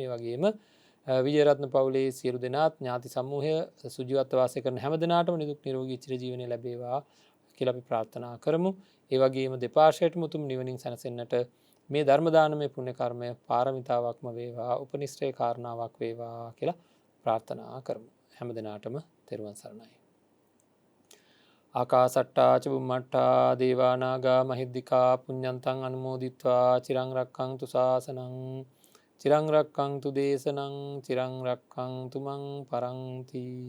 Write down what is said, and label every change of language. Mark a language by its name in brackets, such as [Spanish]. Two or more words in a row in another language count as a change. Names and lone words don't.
[Sinhala] ඒ වගේම විජේරත්න පවුලේ සියලු දෙනාත් ඥාති සමූහය සුජීවත්ව වාසය කරන හැම දෙනාටම නිදුක් නිරෝගී චිරජීවනය ලැබේවා කියලා අපි ප්‍රාර්ථනා කරමු. ඒ වගේම දෙපාර්ශ්වයටම උතුම් නිවනින් සැනසෙන්නට මේ ධර්ම දානමය පුණ්‍ය කර්මය පාරමිතාවක්ම වේවා, උපනිශ්‍රේ කාරණාවක් වේවා කියලා ප්‍රාර්ථනා කරමු. හැම දිනාටම තෙරුවන් සරණයි. [Pali] ආකාසට්ටා ච බුම්මට්ටා දේවා නාග මහිද්దికා පුඤ්ඤන්තං අනුමෝදිත්වා චිරං රක්ඛන්තු ශාසනං චිරං රක්ඛන්තු දේශනං චිරං රක්ඛන්තු මං පරන්ති.